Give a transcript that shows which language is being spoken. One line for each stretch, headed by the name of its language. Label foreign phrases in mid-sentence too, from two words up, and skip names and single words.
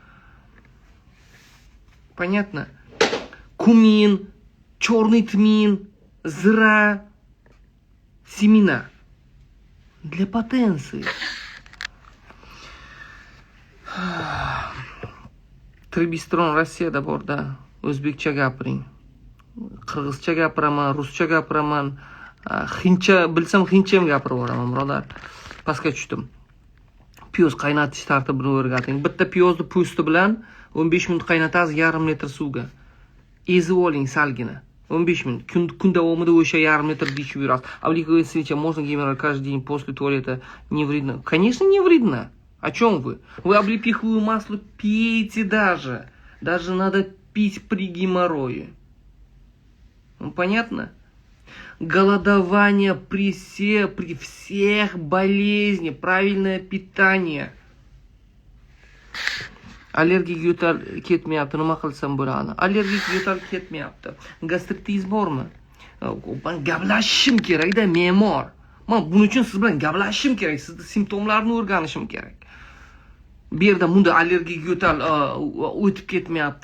Russian: Понятно? Кумин, черный тмин, зра, семена. Для потенции. Трибистрон
Uzbek: Rossiyada borda. O'zbekcha gapiring. Qirg'izcha gapiraman, ruscha gapiraman. Hindcha bilsam hindcha ham gapirib boraman, birodar. Pastga tushdim. Piyoz qaynatish tartibini o'rgating. Bitta piyozni po'sti bilan 15 minut qaynatasiz yarim litr suvga. Ezib oling salgina. 15 minут. Kun davomida o'sha yarim litr ichib yurasiz.
Russian: А вы говорите, можно геймера каждый день после туалета не вредно? Конечно, не вредно. О чем вы? Вы облепиховое масло пейте даже. Даже надо пить при геморрое. Понятно? Голодование при всех болезнях, правильное питание.
Uzbek: Allergik yo'tal ketmayapti, nima qilsam bo'ladi? Allergik yo'tal ketmayapti. Gastritingiz bormi? Men gaplashishim kerak-da, me'mor. Men buning uchun siz bilan gaplashishim kerak, sizni simptomlarni o'rganishim kerak. Bu yerda bunda allergik yo'tal o'tib ketmayapti.